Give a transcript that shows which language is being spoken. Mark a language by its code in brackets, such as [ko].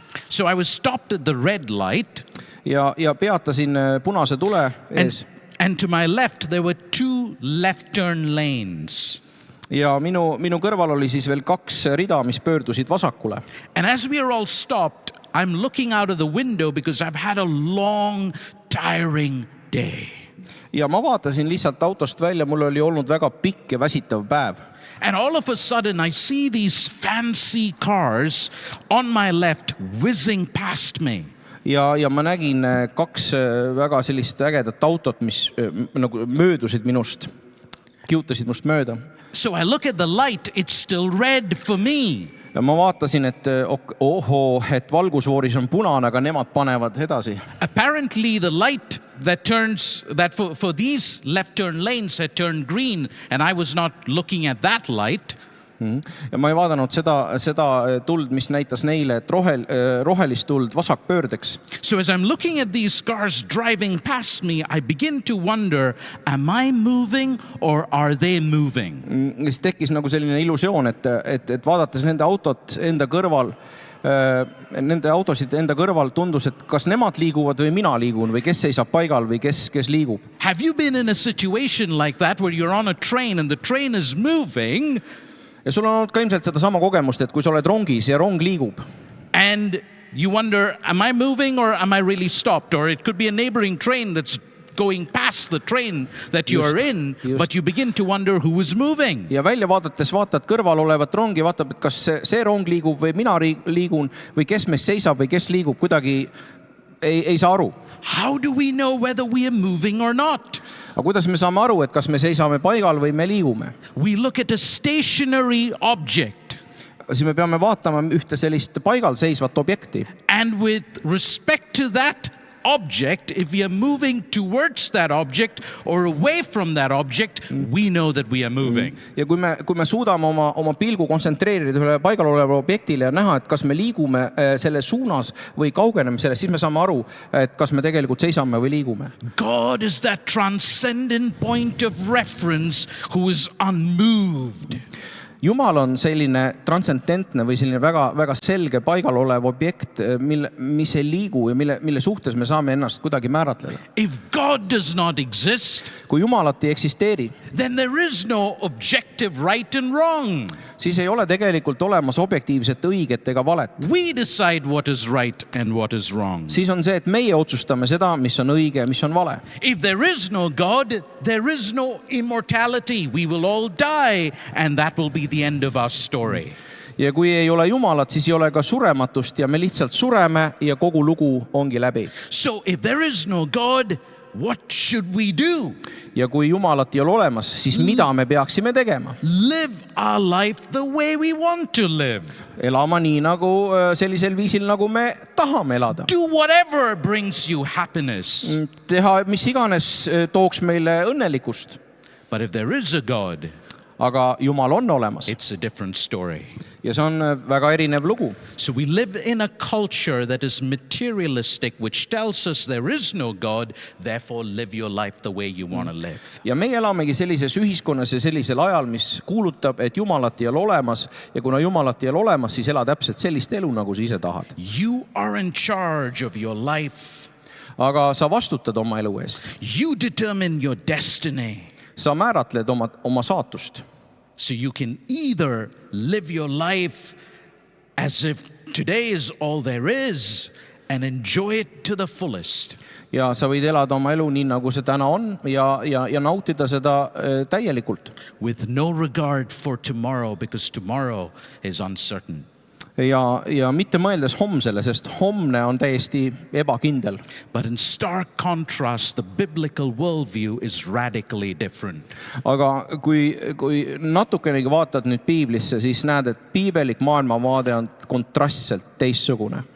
[en] So I was stopped at the red light. [et] Ja peatasin punase tule ees. [en] And to my left, there were 2 left turn lanes. [et] Ja minu kõrval oli siis veel 2 rida, mis pöördusid vasakule. [en] And as we are all stopped, I'm looking out of the window because I've had a long, tiring day. [et] Ja ma vaatasin lihtsalt autost välja, mul oli olnud väga pikk ja väsitav päev. [en] And all of a sudden I see these fancy cars on my left whizzing past me. [et] Ja ma nägin 2 väga sellist ägedat autot, mis nagu möödusid minust, kiutasid must mööda. [en] So I look at the light, it's still red for me. [et] Ja ma vaatasin, et et valgusfooris on punane, aga nemad panevad edasi. [en] Apparently the light that for these left turn lanes had turned green, and I was not looking at that light. [et] Ja ma ei vaadanud seda tuld, mis näitas neile, et rohelist tuld vasakpöördeks. [en] So as I'm looking at these cars driving past me, I begin to wonder, am I moving or are they moving? [et] Siis tekkis nagu selline illusioon, et vaadates nende autot enda kõrval, nende autosid enda kõrval tundus, et kas nemad liiguvad või mina liigun või kes seisab paigal või kes liigub. [en] Have you been in a situation like that where you're on a train and the train is moving? [et] Ja sul on olnud ka ilmselt seda sama kogemust, et kui sa oled rongis ja rong liigub. [en] And you wonder, am I moving or am I really stopped? Or it could be a neighboring train that's going past the train that you are in, but you begin to wonder who is moving. [et] Ja välja vaadates vaatad kõrval olevat rongi, vaatab, et kas see rong liigub või mina liigun või kes meist seisab või kes liigub, kuidagi ei saa aru. [en] How do we know whether we are moving or not? [et] Aga kuidas me saame aru, et kas me seisame paigal või me liigume? [en] We look at a stationary object. [et] Siis me peame vaatama ühte sellist paigal seisvat objekti. [en] And with respect to that object, if we are moving towards that object or away from that object, we know that we are moving. [et] Ja kui me suudame oma pilgu kontsentreerida ühele paigal oleva objektile ja näha, et kas me liigume selle suunas või kaugeneme sellest, siis me saame aru, et kas me tegelikult seisame või liigume. [en] God is that transcendent point of reference who is unmoved. [et] Jumal on selline transcendentne või selline väga selge paigal olev objekt, mis ei liigu ja mille suhtes me saame ennast kuidagi määratleda. [en] If God does not exist, [et] kui Jumalat ei eksisteeri, [en] then there is no objective right and wrong. [et] Siis ei ole tegelikult olemas objektiivset õiget ega valet. [en] We decide what is right and what is wrong. [et] Siis on see, et meie otsustame seda, mis on õige ja mis on vale. [en] If there is no God, there is no immortality. We will all die and that will be the end of our story. [et] Ja kui ei ole Jumalat, siis ei ole ka surematust ja me lihtsalt sureme ja kogu lugu ongi läbi. [en] So if there is no God, what should we do? [et] Ja kui Jumalat ei ole olemas, siis mida me peaksime tegema? [en] Live our life the way we want to live. [et] Elama nii nagu sellisel viisil, nagu me tahame elada. [en] Do whatever brings you happiness. [et] Teha mis iganes tooks meile õnnelikkust. [en] But if there is a God, [et] aga Jumal on olemas. [en] It's a different story. [et] Ja see on väga erinev lugu. [en] So we live in a culture that is materialistic, which tells us there is no God, therefore live your life the way you want to live. [et] Ja meie elamegi sellises ühiskonnas ja sellisel ajal, mis kuulutab, et Jumalat ei ole olemas ja kuna Jumalat ei ole olemas, siis ela täpselt sellist elu, nagu sa ise tahad. [en] You are in charge of your life. [et] aga sa vastutad oma elu eest. [en] You determine your destiny. [et] Sa määratled oma saatust. [en] So you can either live your life as if today is all there is and enjoy it to the fullest. [et] Ja sa võid elada oma elu nii, nagu see täna on ja nautida seda täielikult. [en] With no regard for tomorrow because tomorrow is uncertain. [et] Ja mitte mõeldes homsele, sest homne on täiesti ebakindel. [en] But in stark contrast, the biblical worldview is radically different. [et] Aga kui natukenegi vaatad nüüd piiblisse, siis näed, et piibelik maailmavaade on kontrastselt teistsugune.